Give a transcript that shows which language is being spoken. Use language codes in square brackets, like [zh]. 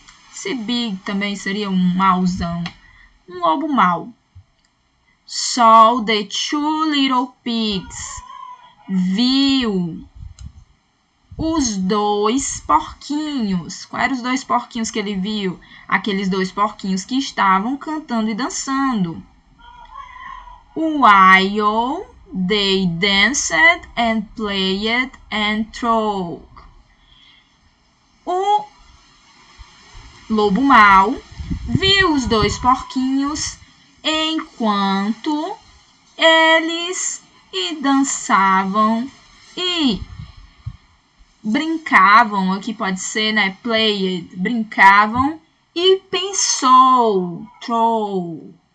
[pt] Se big também seria um mauzão, um lobo mau. [en] Saw the 2 little pigs, [pt] viu os 2 porquinhos. Quais eram os 2 porquinhos que ele viu? Aqueles 2 porquinhos que estavam cantando e dançando. [en] While they danced and played and threw. [pt] O lobo mau viu os 2 porquinhos enquanto eles dançavam e brincavam. Aqui pode ser, né? Played, brincavam, e pensou, throw.